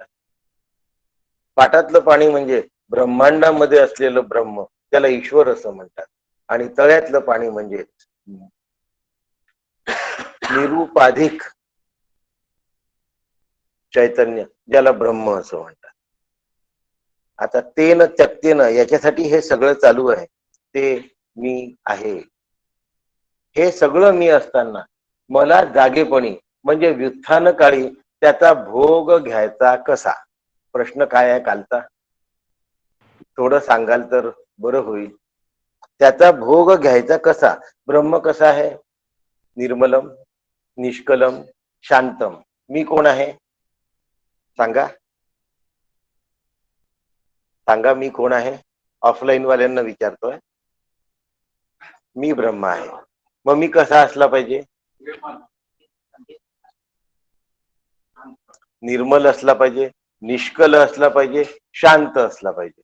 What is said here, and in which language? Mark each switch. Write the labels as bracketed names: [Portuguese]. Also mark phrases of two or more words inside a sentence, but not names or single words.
[Marathi] पाटातलं पाणी म्हणजे ब्रह्मांडामध्ये असलेलं ब्रह्म, त्याला ईश्वर असं म्हणतात. आणि तळ्यातलं पाणी म्हणजे निरुपाधिक चैतन्य, ज्याला ब्रह्म असं म्हणतात. आता [Sanskrit] तेन त्यक्तेन [Marathi] याच्यासाठी हे सगळं चालू आहे. ते मी आहे, हे सगळं मी असताना मला जागेपणी म्हणजे व्युत्थान काळी त्याचा भोग घ्यायचा कसा? प्रश्न काय आहे कालचा? थोडं सांगाल तर बरं होईल. त्याचा भोग घ्यायचा कसा? ब्रह्म कसा आहे? [Sanskrit] निर्मलम, निष्कलम, शांतम. [Marathi] मी कोण आहे? सांगा सांगा, मी कोण आहे? ऑफलाईन वाल्यांना विचारतोय. मी ब्रह्म आहे. मग मी कसा असला पाहिजे? निर्मल असला पाहिजे, निष्कल असला पाहिजे, शांत असला पाहिजे.